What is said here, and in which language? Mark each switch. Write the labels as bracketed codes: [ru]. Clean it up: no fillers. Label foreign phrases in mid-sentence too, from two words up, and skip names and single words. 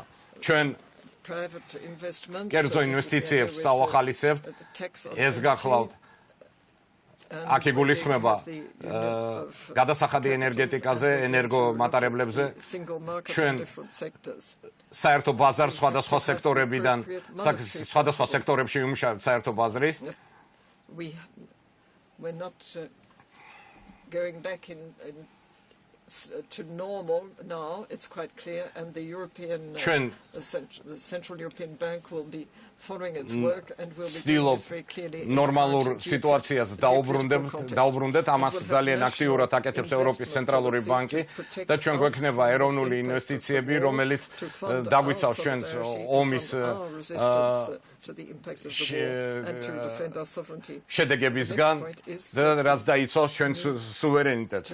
[ka] ჩვენ კერძო ინვესტიციებს სავახალისებთ, ეს გახლავთ აქ იგულისხმება გადასახადი ენერგეტიკაზე, ენერგომატარებლებზე. ჩვენ საერთო ბაზარს სხვადასხვა სექტორებიდან, სხვადასხვა სექტორებში ვიმუშავებთ საერთო ბაზრის. [en] To normal now, it's quite clear, and the Central European Bank will be following its work and will be doing this very clearly. [ka] ნორმალურ სიტუაციას დაუბრუნდეთ, ამას ძალიან აქტიურად აკეთებს ევროპის ცენტრალური ბანკი და ჩვენ გვექნება ეროვნული ინვესტიციები, რომელიც დაგვიცავს ჩვენს ომის შედეგებისგან და რაც დაიცავს ჩვენს სუვერენიტეტს.